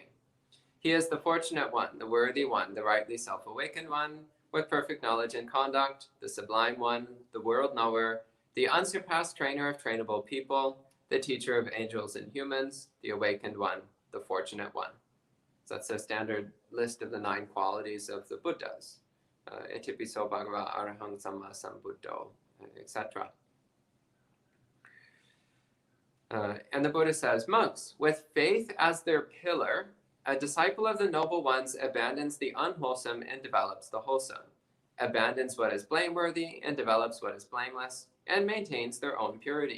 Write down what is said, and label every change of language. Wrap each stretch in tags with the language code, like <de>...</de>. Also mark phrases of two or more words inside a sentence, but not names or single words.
<en>He is the fortunate one, the worthy one, the rightly self-awakened one, with perfect knowledge and conduct, the sublime one, the world knower, the unsurpassed trainer of trainable people, the teacher of angels and humans, the awakened one, the fortunate one. So that's a standard list of the 9 qualities of the Buddhas.</en> <pi>Itipiso bhagava arahang samma sambuddho,</pi> <en>etc. And the Buddha says, monks, with faith as their pillar, a disciple of the noble ones abandons the unwholesome and develops the wholesome, abandons what is blameworthy and develops what is blameless, and maintains their own purity.</en>